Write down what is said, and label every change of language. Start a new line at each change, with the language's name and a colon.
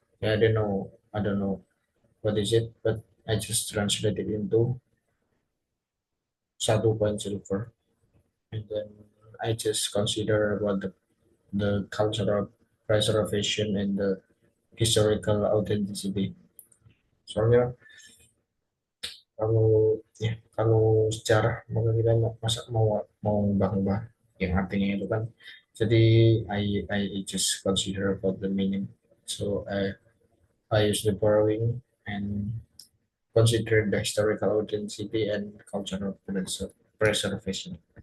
English: Yeah, I don't know what is it, but I just translated into satu coin silver, and then I just consider about the cultural preservation and the historical authenticity.
Indonesian: Soalnya kalau sejarah maka kita masa mau ubah-ubah yang artinya itu kan.
English: Jadi I just consider about the meaning. So I use the borrowing and consider the historical authenticity and cultural preservation.